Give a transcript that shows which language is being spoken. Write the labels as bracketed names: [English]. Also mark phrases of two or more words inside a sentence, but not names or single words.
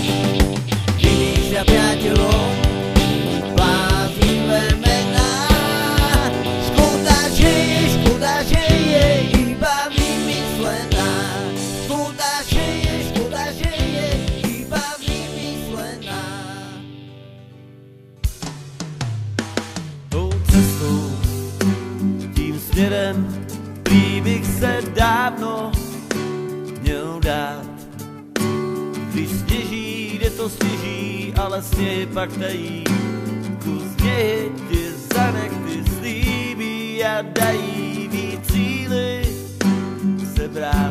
[Slovak] Vymýšľa priateľom bláznivé mená. Škoda, že je iba vymyslená. Škoda, že je iba vymyslená. [Czech] Tou cestou, tím směrem, prý bych se dávno měl dát. Když sněží, jde to sněží, ale sněhy pak tají. Kus něhy ti za nechty slíbí a dají víc síly sebrat.